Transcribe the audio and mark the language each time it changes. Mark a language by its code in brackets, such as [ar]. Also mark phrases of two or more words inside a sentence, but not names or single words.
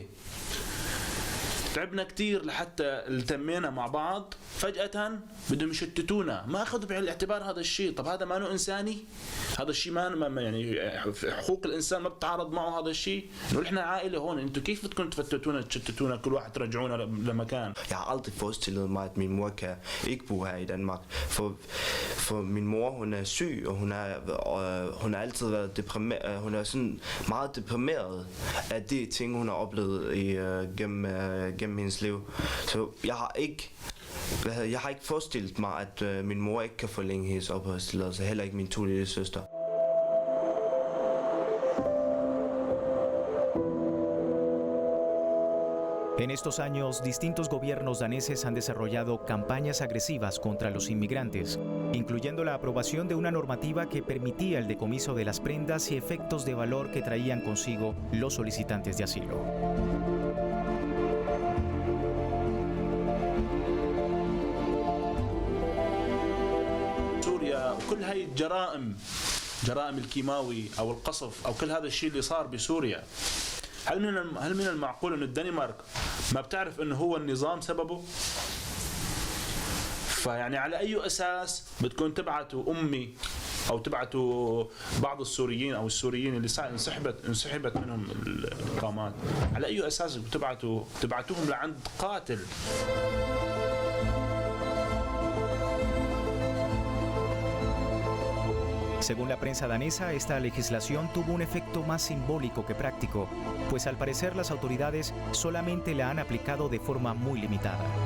[ar] تعبنا كتير لحتى التمينا مع بعض، فجأة بدهم يشتتونا، ما أخذوا بعين الاعتبار هذا الشيء. طب هذا ما إنساني؟ هذا الشيء ما يعني حقوق الإنسان ما بتعارض معه هذا الشيء؟ إنه إحنا عائلة هون، أنتوا كيف بدكم تشتتونا كل واحد ترجعونا لمكان؟ [da] Jeg har aldrig forestillet mig, at min mor kan ikke bo her i Danmark, for min mor, hun er syg, og hun har altid været deprimeret. Hun er sådan meget deprimeret af de ting, hun har oplevet gennem hendes liv. Så jeg har ikke forestillet mig, at min mor ikke kan forlænge hendes opholdstilladelse, heller ikke min 2 lille søster. [es] En estos años, distintos gobiernos daneses han desarrollado campañas agresivas contra los inmigrantes, incluyendo la aprobación de una normativa que permitía el decomiso de las prendas y efectos de valor que traían consigo los solicitantes de asilo. [ar] كل هاي جرائم الكيماوي او القصف او كل هذا الشيء اللي صار بسوريا، هل من المعقول ان الدنمارك ما بتعرف انه هو النظام سببه؟ فيعني على اي اساس بدكم تبعتوا امي او تبعتوا بعض السوريين او السوريين اللي انسحبت منهم الاقامات، على اي اساس تبعتوهم لعند قاتل؟ [es] Según la prensa danesa, esta legislación tuvo un efecto más simbólico que práctico, pues al parecer las autoridades solamente la han aplicado de forma muy limitada.